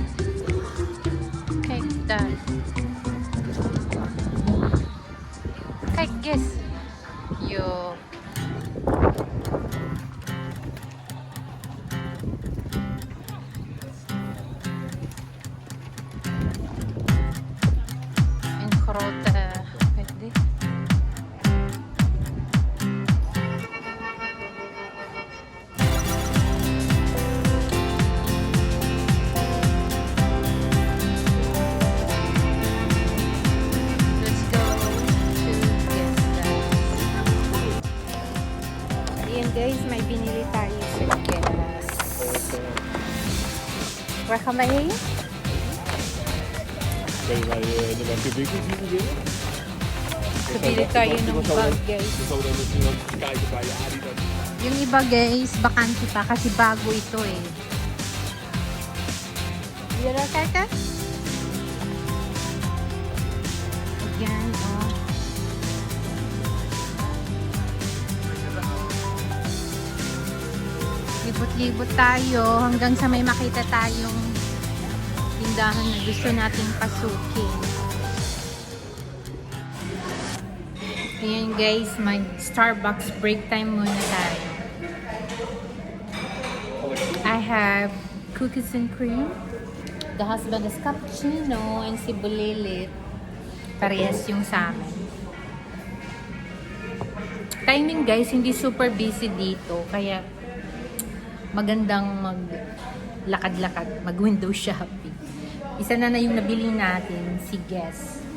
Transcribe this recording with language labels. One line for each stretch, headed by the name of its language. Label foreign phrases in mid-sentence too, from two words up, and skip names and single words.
Dutch: Kijk daar. Kijk, guys. Yo. Een grote.
Filipino: Pwede.
English: Let's go to Guess.
Filipino: Ayan guys, may binili tayo sa Guess.
Dutch: Waar gaan wij heen? Kun je bij de winkel zien weer?
Filipino: Bibili tayo ng bag guys.
Dutch: Zo dan misschien ook kijken bij de Adidas.
Filipino: Yung iba guys, bakante pa kasi bago ito eh. Yara kaka? Ayan, oh. Libot-libot tayo hanggang sa may makita tayong tindahan na gusto nating pasukin. Ayan guys, mag Starbucks
English: break time
Filipino: muna tayo.
English: I have cookies and cream. The husband is cappuccino and si Bulilit.
Filipino: Parehas yung sa amin. Timing guys, hindi super busy dito. Kaya magandang maglakad-lakad, mag-window shopping. Isa na yung nabili natin, si Guess.